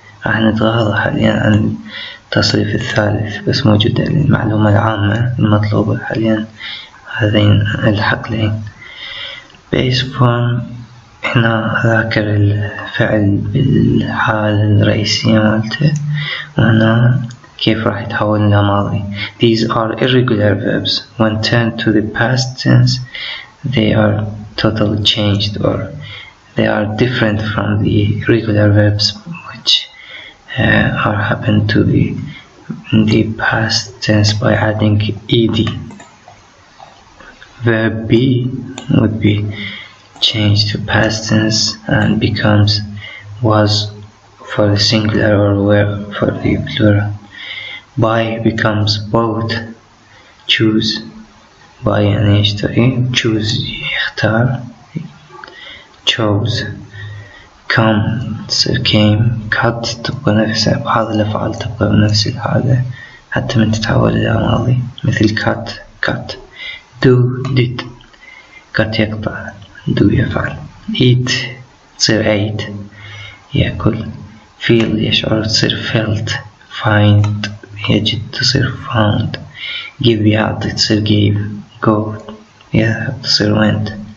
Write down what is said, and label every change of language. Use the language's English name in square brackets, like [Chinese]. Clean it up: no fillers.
[Arabic] راح نتغاضى حاليا عن التصريف الثالث، بس موجودة المعلومة العامة المطلوبة حاليا هذين الحقلين. base form هنا ذاكر الفعل بالحالة الرئيسية مالته، وهنا كيف راح يتحول إلى ماضي. [English] These are irregular verbs. When turned to the past tense, they are totally changed, or they are different from the regular verbs which are happened to the past tense by adding ed. Verb B would be changed to past tense and becomes was for the singular or were for the plural. Buy becomes bought. Choose buy [Arabic] يعني يشتري. [English] choose يختار. chose. come تصير came. [Arabic] cut تبقى نفسها، بعض الأفعال تبقى بنفس الحالة حتى من تتحول إلى ماضي مثل cut cut. [English] do did. cut يقطع. do يفعل. eat تصير ate يأكل. feel يشعر تصير felt. find يجد تصير found. give يعطي تصير gave. go يذهب تصير went.